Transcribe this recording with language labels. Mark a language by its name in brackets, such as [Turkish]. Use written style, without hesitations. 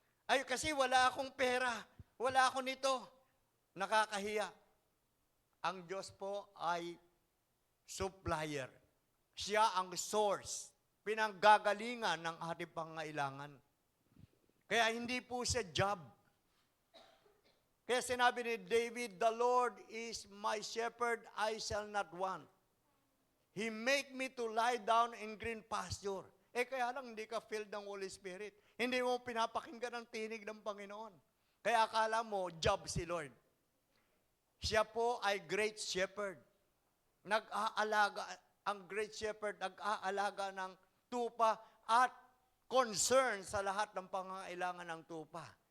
[Filipino] Ay, kasi wala akong pera. Wala ako nito. Nakakahiya. Ang Diyos po ay supplier. Siya ang source, pinanggagalingan ng ating pangailangan. Kaya hindi po siya job. Kaya sinabi ni David, [English] the Lord is my shepherd, I shall not want. He make me to lie down in green pasture. [Filipino] Kaya lang hindi ka filled ng Holy Spirit. Hindi mo pinapakinggan ang tinig ng Panginoon. Kaya akala mo, job si Lord. Siya po ay great shepherd. Nag-aalaga, ang great shepherd, nag-aalaga ng tupa at concern sa lahat ng pangangailangan ng tupa.